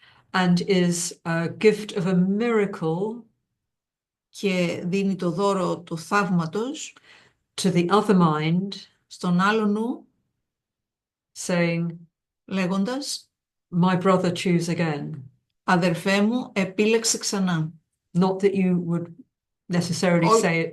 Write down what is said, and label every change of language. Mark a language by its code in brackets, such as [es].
[en] and is a gift of a miracle [el] και δίνει το δώρο του θαύματος [en] to the other mind, [el] στον άλλο νου, [en] saying, [el] λέγοντας [en] my brother, choose again. [el] αδερφέ μου, επίλεξε ξανά. [en] Not that you would necessarily say it